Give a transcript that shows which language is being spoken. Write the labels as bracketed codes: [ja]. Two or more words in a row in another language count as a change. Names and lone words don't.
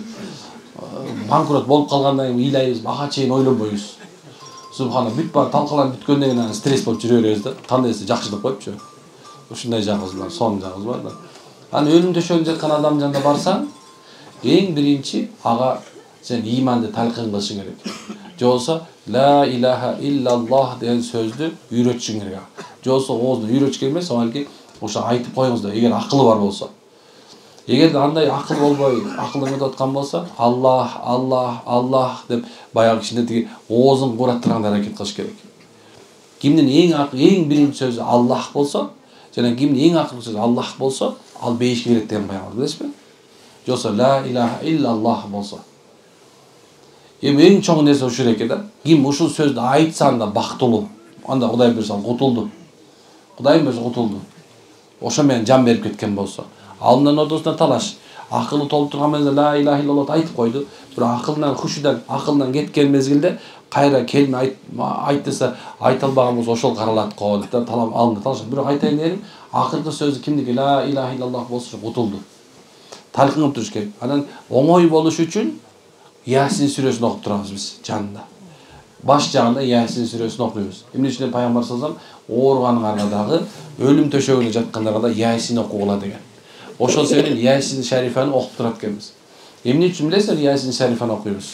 [ky] Банкрот болуп калгандан кийин ыйлайбыз, ага чейин ойлонбойбуз. Субхана, бүт бар талкаланып бүткөндөн кийин стресс болуп жүрө беребиз да. Кандай десе жакшы деп коюпчу. Ушундай жагыбыз бар, сонун жагыбыз бар да. Аны өлүм төшөгүндө жаткан адам жанында барсаң, эң биринчи ага сен иманды талкын кылышың керек. Жолсо [ar] لا إله إلا الله [ky] деген сөздү үйрөтүшүң керек. Жолсо оозуна үйрөтүш керек эмес, балки ошо айтып коюңуз да, эгер акылы бар болсо. Эгерде андай акыл болбой, акыл эметип аткан болсо, Аллах, Аллах, Аллах деп баягы кишине тиги оозун кураттырганда аракет кылыш керек. Кимдин эң биринчи сөзү Аллах болсо, жана кимдин эң акылдуу сөзү Аллах болсо, ал бейишке кирет деген баягы, билесизби? Жолсо [ar] لا إله إلا الله [ky] болсо. Эми эң чоң нерсе ушул экен да. Ким ушул сөздү айтса анда бактылуу. Анда Кудай берсе кутулду. Кудайым берсе кутулду. Ошо менен жан берип кеткен болсо. Алдынан ортосунда талаш. Акылы толуп турган мезгилде [ar] لا إله إلا الله [ky] айтып койду. Бирок акылынан, хушудан, акылдан кеткен мезгилде кайра келме айт десе айта албаган болсо ошол каралат го деп талап алдында талашат. Бирок айтайын дегеним, акыркы сөзү кимдики [ar] لا إله إلا الله [ky] болсо кутулду. Талкын кылып туруш керек. Анан оңой болуш үчүн Ясин сүрөсүн окуп турабыз биз жанында. Баш жагында Ясин сүрөсүн окуйбуз. Эмне үчүн пайгамбар саллаллаху ооругандарга дагы, өлүм төшөгүндө жаткандарга да Ясин окугула деген. Ошол себептен Ясин шарифаны окуп турат экенбиз. Эмне үчүн билесиңер Ясин шарифаны окуйбуз?